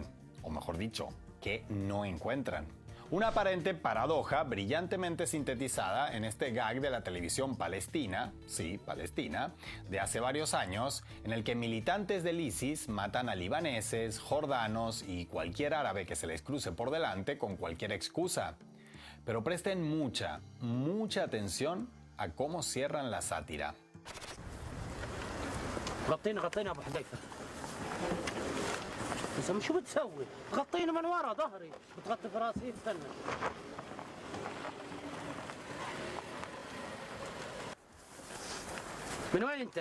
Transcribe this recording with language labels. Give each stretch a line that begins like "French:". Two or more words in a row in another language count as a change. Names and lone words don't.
Spanish: O mejor dicho, qué no encuentran. Una aparente paradoja brillantemente sintetizada en este gag de la televisión palestina, sí, palestina, de hace varios años, en el que militantes del ISIS matan a libaneses, jordanos y cualquier árabe que se les cruce por delante con cualquier excusa. Pero presten mucha atención a cómo cierran la sátira.
Arabic: غطينا ابو حذيفه. بس شو بتسوي؟ غطينا من ورا ظهري، بتغطي في راسي استنى. من وين انت؟